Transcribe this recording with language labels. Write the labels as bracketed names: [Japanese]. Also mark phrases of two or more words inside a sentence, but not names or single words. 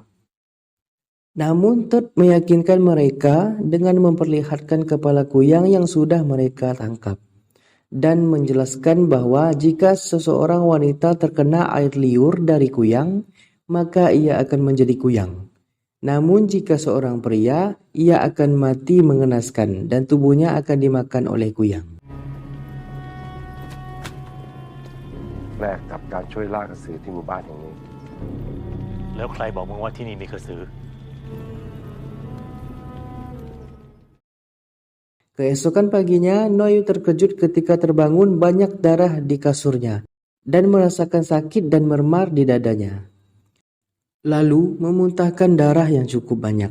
[Indonesian] Namun Ted meyakinkan mereka dengan memperlihatkan kepala Kuyang yang sudah mereka tangkap. Dan menjelaskan bahwa jika seseorang wanita terkena air liur dari Kuyang, maka ia akan menjadi Kuyang. Namun jika seorang pria, ia akan mati mengenaskan dan tubuhnya akan dimakan oleh Kuyang. [Thai] แลกกับการช่วยล่ากระสือที่หมู่บ้านแห่งนี้ แล้วใครบอกมึงว่าที่นี่มีกระสือ [Indonesian] Keesokan paginya, Noi terkejut ketika terbangun banyak darah di kasurnya dan merasakan sakit dan mermar di dadanya. Lalu memuntahkan darah yang cukup banyak.